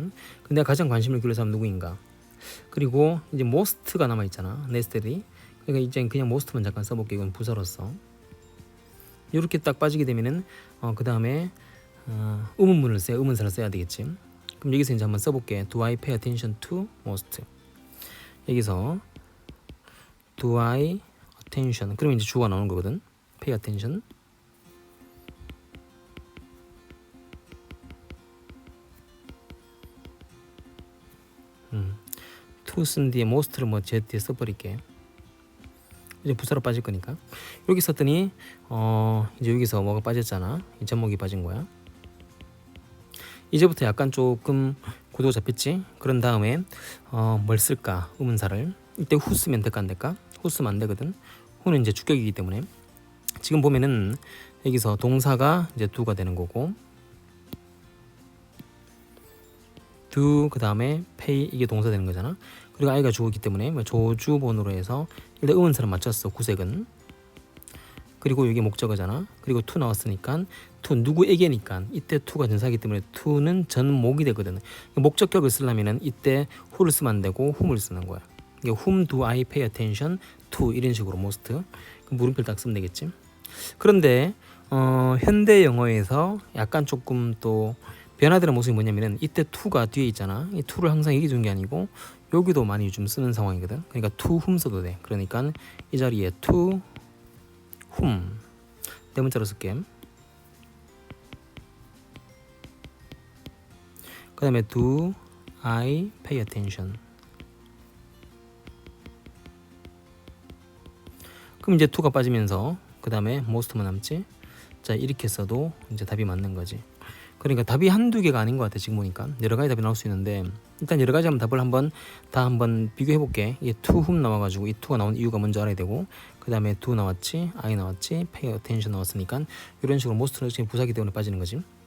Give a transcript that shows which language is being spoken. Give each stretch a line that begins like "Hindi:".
Korean: 근데 내가 가장 관심을 기울인 사람 누구인가. 그리고 이제 most가 남아있잖아.
English: necessary.
Korean: 그러니까 이제 그냥 most만 잠깐 써볼게. 이건 부사로서. 이렇게 딱 빠지게 되면은 그 다음에 의문사를 써야 되겠지. 그럼 여기서 이제 한번 써볼게.
English: Do I pay attention to most?
Korean: 여기서
English: Do I attention.
Korean: 그러면 이제 주어가 나오는 거거든.
English: Pay attention.
Korean: to 쓴 뒤에 most를 뭐 제 뒤에 써버릴게. 이제 부사로 빠질 거니까. 여기 썼더니 이제 여기서 뭐가 빠졌잖아. 이 제목이 빠진 거야. 이제부터 약간 조금 구도가 잡혔지. 그런 다음에 뭘 쓸까? 의문사를. 이때 who 쓰면 될까 안 될까? who 쓰면 안 되거든. who는 이제 주격이기 때문에 지금 보면은 여기서 동사가 이제 do가 되는 거고 do 그 다음에 pay 이게 동사 되는 거잖아. 그리고 I가 주어이기 때문에 조주본으로 해서 일단 의문사를 맞췄어. 구색은. 그리고 이게 목적어잖아. 그리고 to 나왔으니까 to 누구에게니까 이때 to가 전사이기 때문에 to는 전목이 되거든. 목적격을 쓰려면은 이때 who를 쓰면 안 되고 whom을 쓰는 거야.
English: whom do I pay attention to
Korean: 이런 식으로 most 물음표를 딱 쓰면 되겠지. 그런데 현대 영어에서 약간 조금 또 변화되는 모습이 뭐냐면은 이때 to가 뒤에 있잖아. 이 to를 항상 여기 두는 게 아니고 여기도 많이 좀 쓰는 상황이거든. 그러니까 to whom 써도 돼. 그러니까 이 자리에 to whom 네 문자로 쓸게. 그 다음에
English: do I pay attention.
Korean: 그럼 이제 to가 빠지면서 그 다음에 most만 남지. 자 이렇게 써도 이제 답이 맞는 거지. 그러니까 답이 한두 개가 아닌 것 같아. 지금 보니까 여러 가지 답이 나올 수 있는데 일단 여러 가지 답을 한번 비교해 볼게. 이게 to whom 나와가지고 이 to가 나온 이유가 뭔지 알아야 되고 그 다음에 do 나왔지, I 나왔지, pay attention 나왔으니까 이런 식으로 most는 지금 부사기 때문에 빠지는 거지.